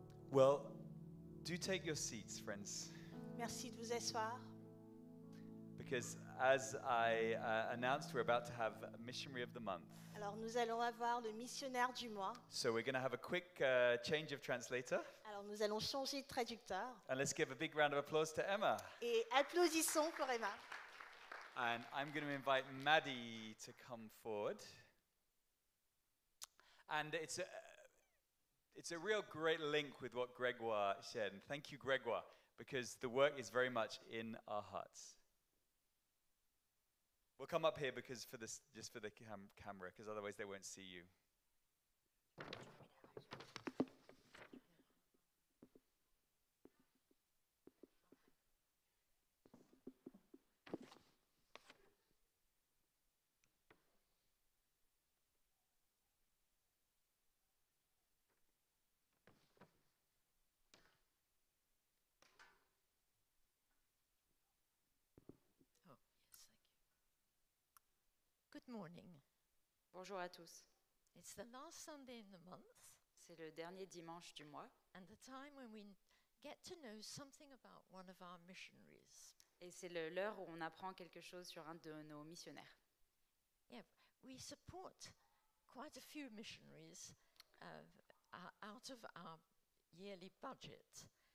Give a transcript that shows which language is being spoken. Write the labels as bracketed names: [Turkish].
[English] Well, do take your seats, friends, [French] Merci de vous asseoir. [English] because as I announced, we're about to have a Missionary of the Month. [French] Alors, nous allons avoir le missionnaire du mois. [English] So we're going to have a quick change of translator. [French] Alors, nous allons changer de traducteur. [English] And let's give a big round of applause to Emma. [French] Et applaudissons pour Emma. [English] And I'm going to invite Maddie to come forward. And it's a real great link with what Gregoire shared. And thank you, Gregoire, because the work is very much in our hearts. We'll come up here because just for the camera, because otherwise they won't see you. Oh, yes, thank you. Good morning. [French] Bonjour à tous. [English] It's the last Sunday in the month [French] C'est le dernier dimanche du mois [English] and the time when we get to know something about one of our missionaries. [French] et c'est l'heure où on apprend quelque chose sur un de nos missionnaires. [English] Yeah, we support quite a few missionaries out of our yearly budget.